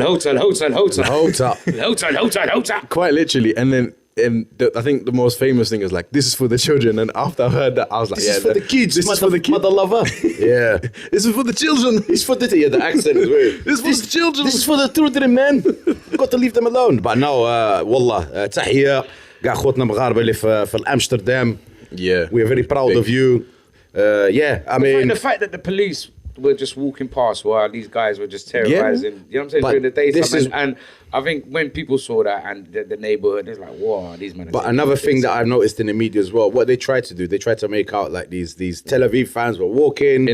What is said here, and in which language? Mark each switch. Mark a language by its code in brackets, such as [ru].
[en] Hotel. Quite literally. And then I think the most famous thing is like, this is for the children. And after I heard that, I was like, this is for the kids. This is for the kids. Mother lover. Yeah. This is for the children. It's for the accent is weird. This is for the children. This is for the children, man. You've got to leave them alone. But no, [ar] والله تحية قاع خوتنا مغاربة اللي في Amsterdam. [en] Yeah. We are very proud of you. I mean, the fact that the police were just walking past while these guys were just terrorizing, you know what I'm saying, during the daytime. And I think when people saw that and the neighborhood, it's like, whoa, these men are. But another thing that I've noticed in the media as well, what they tried to do, they tried to make out like these Tel Aviv fans were walking,